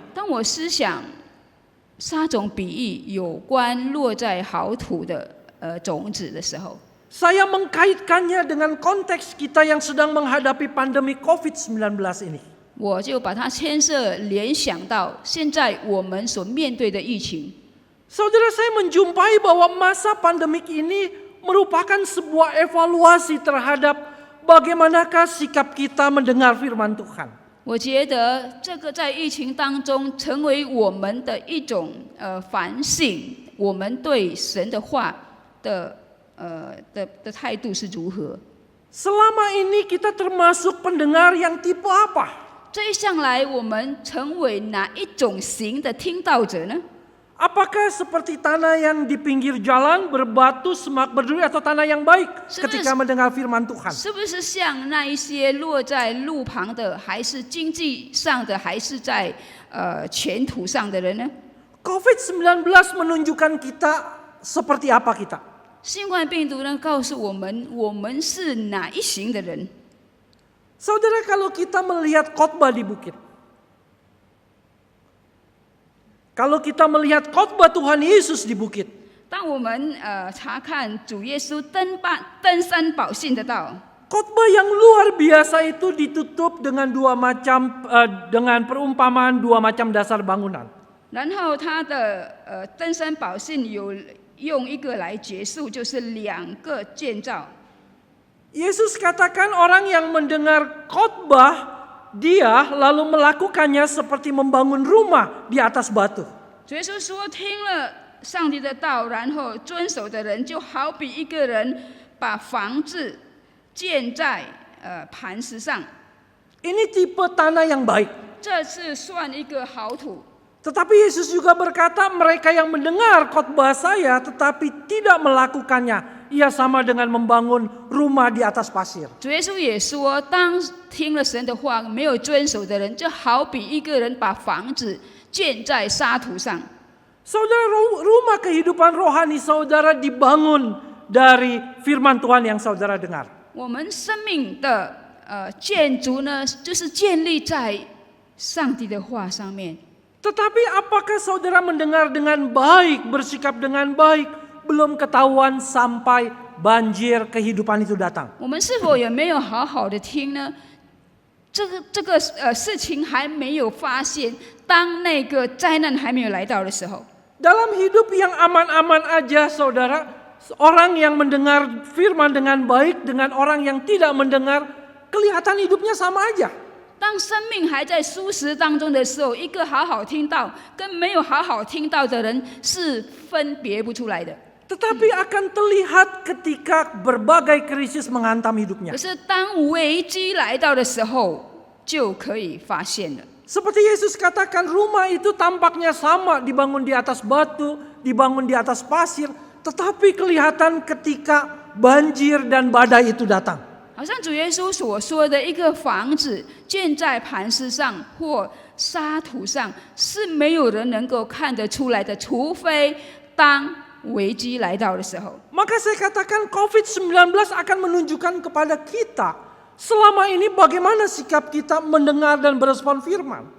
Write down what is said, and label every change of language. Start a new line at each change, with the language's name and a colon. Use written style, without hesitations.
Chinese: 当我思想撒种比喻有关落在好土的种子的时候，
Indonesian: saya mengkaitkannya dengan konteks kita yang sedang menghadapi pandemi COVID-19 ini.
Chinese: 我就把它牵涉联想到现在我们所面对的疫情。
Indonesian: Saudara, saya menjumpai bahwa masa pandemik ini merupakan sebuah evaluasi terhadap bagaimanakah sikap kita mendengar firman Tuhan.
Chinese: 我觉得这个在疫情当中成为我们的一种反省，我们对神的话的态度是如何。
Indonesian: Selama ini kita termasuk pendengar yang tipe apa?
Chinese: 这一向来我们成为哪一种型的听到者呢？
Indonesian: Apakah seperti tanah yang di pinggir jalan berbatu, semak berduri, atau tanah yang baik ketika mendengar firman Tuhan?
Chinese: 是不是像那一些落在路旁的，还是经济上的，还是在前途上的人呢？
Indonesian: COVID-19 menunjukkan kita seperti apa kita.
Chinese: 新冠病毒呢，告诉我们，我们是哪一型的人？
Indonesian: Saudara, kalau kita melihat khotbah di bukit, kalau kita melihat khotbah Tuhan Yesus di bukit,
Chinese: 当我们查看主耶稣登山宝训的道，
Indonesian: khotbah yang luar biasa itu ditutup dengan dengan perumpamaan dua macam dasar bangunan.
Chinese: 然后他的登山宝训有用一个来结束，就是2个建造。
Indonesian: Yesus katakan orang yang mendengar khotbah, dia lalu melakukannya seperti membangun rumah di atas batu.
Chinese: 主耶稣说，听了上帝的道，然后遵守的人，就好比一个人把房子建在磐石上。
Indonesian: Ini tipe tanah yang baik.
Chinese: 这是算一个好土。
Indonesian: Tetapi Yesus juga berkata, mereka yang mendengar khotbah saya tetapi tidak melakukannya, ia sama dengan membangun rumah di atas pasir.
Chinese: 主耶稣也说，当听了神的话没有遵守的人，就好比一个人把房子建在沙土上。
Indonesian: Saudara, rumah kehidupan rohani saudara dibangun dari firman Tuhan yang saudara dengar.
Chinese: 我们生命的建筑呢，就是建立在上帝的话上面。
Indonesian: Tetapi apakah saudara mendengar dengan baik, bersikap dengan baik, belum ketahuan sampai banjir kehidupan itu datang?
Chinese: 我们是否也没有好好的听呢？这个事情还没有发现，当那个灾难还没有来到的时候。
Indonesian: Dalam hidup yang aman-aman aja saudara, orang yang mendengar firman dengan baik dengan orang yang tidak mendengar, kelihatan hidupnya sama aja.
Chinese: 当生命还在舒适当中的时候，一个好好听到跟没有好好听到的人是分别不出来的。
Indonesian: Tetapi akan terlihat ketika berbagai krisis menghantam hidupnya.
Chinese: 可是当危机来到的时候，就可以发现了。
Indonesian: Seperti Yesus katakan, rumah itu tampaknya sama, dibangun di atas batu, dibangun di atas pasir, tetapi kelihatan ketika banjir dan badai itu datang.
Chinese: 好像主耶稣所说的，一个房子建在磐石上或沙土上，是没有人能够看得出来的，除非当危机来到的时候。
Indonesian: Maka saya katakan COVID-19 akan menunjukkan kepada kita selama ini bagaimana sikap kita mendengar dan berespon firman.